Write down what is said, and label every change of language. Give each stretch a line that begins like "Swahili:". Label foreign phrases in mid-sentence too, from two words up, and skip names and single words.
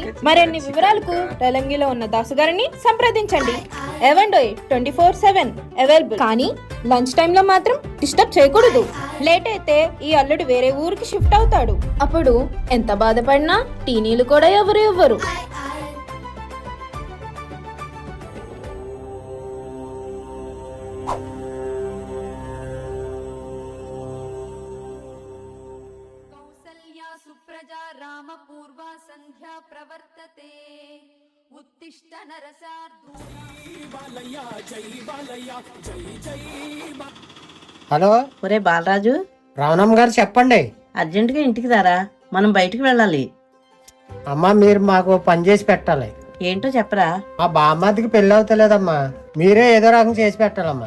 Telugu: మరిన్ని వివరాలకు రేలంగిలో ఉన్న దాసు గారిని సంప్రదించండి. ఎవండోయ్ 24/7 అవైలబుల్. కానీ లంచ్ టైంలో మాత్రం డిస్టర్బ్ చేయకూడదు. లేట్ అయితే ఈ అల్లుడు వేరే ఊరికి షిఫ్ట్ అవుతాడు. అప్పుడు ఎంత బాధపడినా టీనీలు కూడా ఎవరు ఇవ్వరు.
Sanskrit: सुप्रजा राम पूर्वा संध्या प्रवर्तते उत्तिष्ठ नरसार्दूल।
Telugu: హలో, ఒరే బాలరాజు, రావణమ్మ గారు చెప్పండి. అర్జెంటుగా ఇంటికి రారా, మనం బయటికి వెళ్ళాలి. అమ్మా మీరు మాకు పని చేసి పెట్టాలి. ఏంటో చెప్పరా. మా బామ్మదికి పెళ్ళి అవుతలేదమ్మా, మీరే ఏదో రకం చేసి పెట్టాలమ్మా.